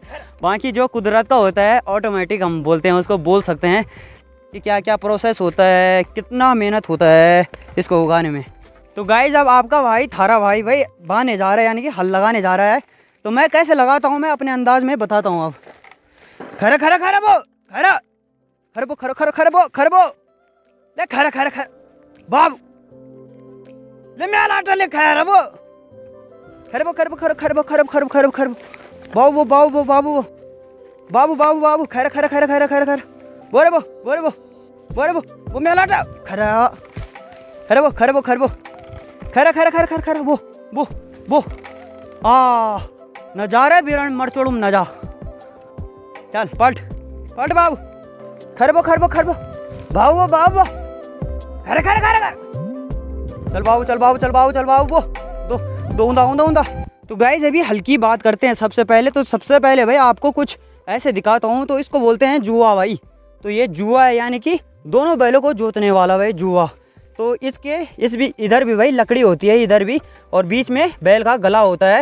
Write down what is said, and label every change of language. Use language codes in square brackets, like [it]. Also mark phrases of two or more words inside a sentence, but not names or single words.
[hi] बाकी जो कुदरत का होता है ऑटोमेटिक हम बोलते हैं, उसको बोल सकते हैं कि क्या क्या प्रोसेस होता है, कितना मेहनत होता है इसको उगाने में। तो गाइज अब आपका भाई थारा भाई बाने जा रहा है, यानी कि हल लगाने जा रहा है। तो मैं कैसे लगाता हूँ मैं अपने अंदाज में बताता हूँ। अब खरा खरा खरा बो खरा खरबो खरो खरो खरबो खरबो ले खरा खरा खर बाबू ले मैं लाटा ले खरा बो खरबो खरबो खरो खरबो खरबो खरबो खरबो खरबो बाबू बाबू बाबू बाबू बाबू बाबू खरा खरा खरा खरा खरा खरा बोरे बो बोरे बो बोरे बो वो मैं लाटा खरा खरबो खरबो खरबो खरा खरा खरा खरा खरा बो बो बो आ नजारा बिरण मरचोड़ुम नजा। चल पलट पलट बाबू खरबो खरबो खरबो बाबू बाबू खरे खरे खरे खरे चल बाबू चल बाबू चल बाबू चल बाबू बो दो दो ऊंदा ऊंदा ऊंदा। तो गाइस अभी हल्की बात करते हैं सबसे पहले। तो सबसे पहले भाई आपको कुछ ऐसे दिखाता हूँ। तो इसको बोलते हैं जुआ भाई। तो ये जुआ है, यानी कि दोनों बैलों को जोतने वाला भाई जुआ। तो इसके इधर भी भाई लकड़ी होती है, इधर भी, और बीच में बैल का गला होता है।